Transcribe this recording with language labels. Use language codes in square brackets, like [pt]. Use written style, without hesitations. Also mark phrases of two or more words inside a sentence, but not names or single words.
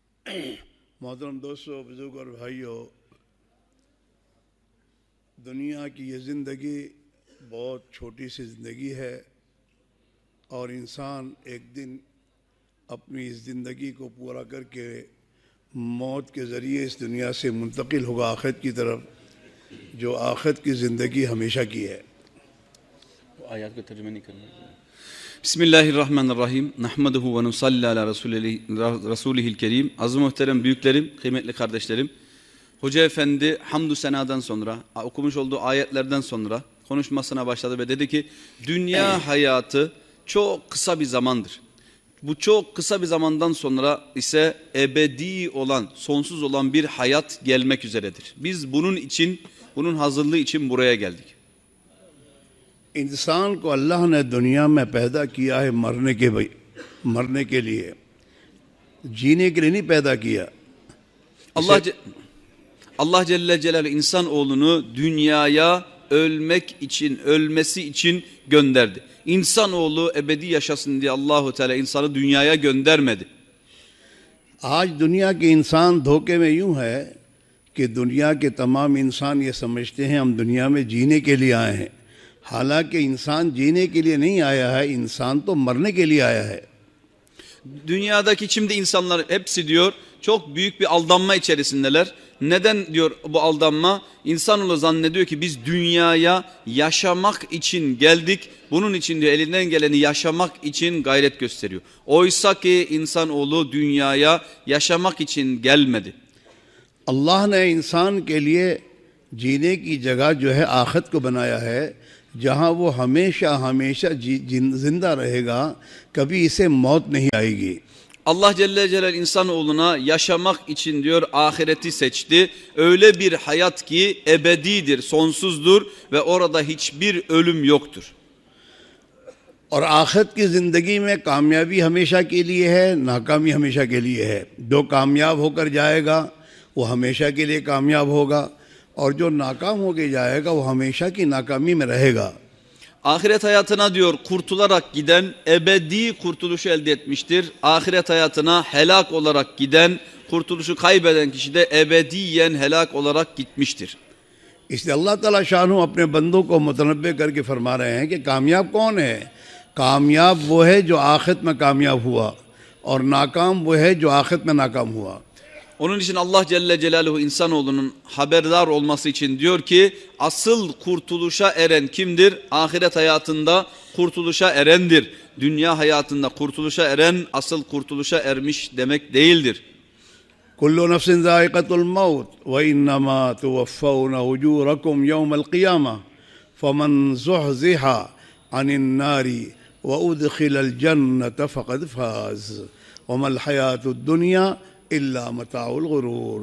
[hi] मोहतरम दोस्तों, बुजुर्ग और भाइयों, दुनिया की ये ज़िंदगी बहुत छोटी सी ज़िंदगी है और इंसान एक दिन अपनी इस ज़िंदगी को पूरा करके मौत के ज़रिए इस दुनिया से मुंतकिल होगा आखिरत की तरफ, जो आखिरत की ज़िंदगी हमेशा की है। आयत को तर्जुमा नहीं करना। [ar] Bismillahirrahmanirrahim. نحمده ونصلي على رسوله الكريم. [tr] Aziz muhterem büyüklerim, kıymetli kardeşlerim. Hoca Efendi hamdü senadan sonra, okumuş olduğu ayetlerden sonra konuşmasına başladı ve dedi ki dünya hayatı çok kısa bir zamandır. Bu çok kısa bir zamandan sonra ise ebedi olan, sonsuz olan bir hayat gelmek üzeredir. Biz bunun için, bunun hazırlığı için buraya geldik. [hi] इंसान को अल्लाह ने दुनिया में पैदा किया है मरने के लिए, जीने के लिए नहीं पैदा किया। [tr] Allah Celle Celaluhu insanoğlunu dünyaya ölmek için, ölmesi için gönderdi. İnsanoğlu ebedi yaşasın diye Allahu Teala insanı dünyaya göndermedi. [hi] आज दुनिया के इंसान धोखे में यूं है कि दुनिया के तमाम इंसान ये समझते हैं हम दुनिया में जीने के लिए आए हैं, हालांकि इंसान जीने के लिए नहीं आया है, इंसान तो मरने के लिए आया है। [tr] Dünyadaki şimdi insanlar hepsi diyor çok büyük bir aldanma içerisindeler. Neden diyor bu aldanma? İnsanoğlu zannediyor ki biz dünyaya yaşamak için geldik. Bunun için diyor elinden geleni yaşamak için gayret gösteriyor. Oysa ki insanoğlu dünyaya yaşamak için gelmedi. [hi] अल्लाह ने इंसान के लिए जीने की जगह जो है आखिरत को बनाया है, जहाँ वो हमेशा हमेशा जिंदा रहेगा, कभी इसे मौत नहीं आएगी। [tr] Allah Celle Celaluhu insanoğluna yaşamak için diyor ahireti seçti. Öyle bir hayat ki ebedidir, sonsuzdur ve orada hiçbir ölüm yoktur. [hi] और आखिरत की ज़िंदगी में कामयाबी हमेशा के लिए है, नाकामी हमेशा के लिए है। जो कामयाब होकर जाएगा वो हमेशा के लिए कामयाब होगा और जो नाकाम होकर जाएगा वो हमेशा की नाकामी में रहेगा। [tr] Ahiret hayatına diyor kurtularak giden ebedi kurtuluşu elde etmiştir. Ahiret hayatına helak olarak giden, kurtuluşu kaybeden kişi de ebediyen helak olarak gitmiştir. [hi] इसलिए अल्लाह ताला शानू अपने बंदों को मुतनब्बे करके फरमा रहे हैं कि कामयाब कौन है? कामयाब वो है जो आखिरत में कामयाब हुआ और नाकाम वो है जो आखिरत में नाकाम हुआ। [tr] Onun için Allah Celle Celaluhu insanoğlunun haberdar olması için diyor ki asıl kurtuluşa eren kimdir? Ahiret hayatında kurtuluşa erendir. Dünya hayatında kurtuluşa eren asıl kurtuluşa ermiş demek değildir. [ar] كل نفس ذائقة الموت وإنما توفون أجوركم يوم القيامة فمن زحزح عن النار وأدخل الجنة فقد فاز وما الحياة الدنيا إلا متاع الغرور.